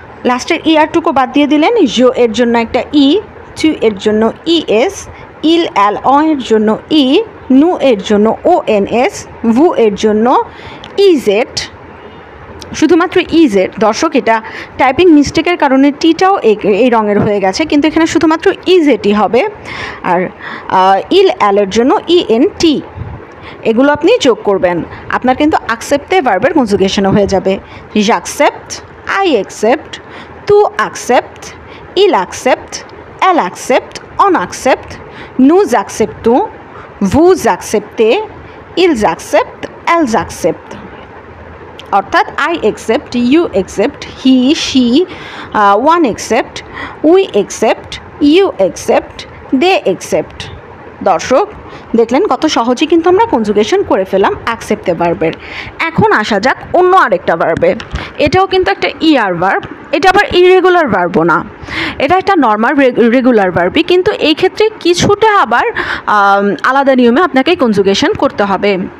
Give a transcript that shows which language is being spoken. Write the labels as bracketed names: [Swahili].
[Bangla] লাস্টের ER টুকু বাদ দিয়ে দিলেন। জো এর জন্য একটা টু এর জন্য ES, ইল এল এর জন্য নু এর জন্য ONS, ভু এর জন্য EZ, শুধুমাত্র EZ। দর্শক এটা টাইপিং মিস্টেকের কারণে টিটাও এই রঙের হয়ে গেছে, কিন্তু এখানে শুধুমাত্র EZই হবে। আর ইল এলের জন্য ENT, এগুলো আপনি যোগ করবেন। আপনার কিন্তু আকসেপ্টে ভার্বের কনজুগেশনও হয়ে যাবে। [French] j'accepte, [English] I accept, [French] tu acceptes, il accepte, elle accepte, on accepte, nous acceptons, vous acceptez, ils acceptent, elles acceptent। [Bangla] অর্থাৎ I accept, you accept, he, she, one accept, we accept, you accept, they accept. দর্শক দেখলেন কত সহজে কিন্তু আমরা conjugation করে ফেলাম অ্যাকসেপ্টে ভার্বের। এখন আসা যাক অন্য আরেকটা ভার্বে। এটাও কিন্তু একটা ER ভার্ব, এটা আবার ইরেগুলার ভার্বও না, এটা একটা নর্মাল রেগুলার ভার্বই, কিন্তু এই ক্ষেত্রে কিছুটা আবার আলাদা নিয়মে আপনাকে কনজুগেশন করতে হবে।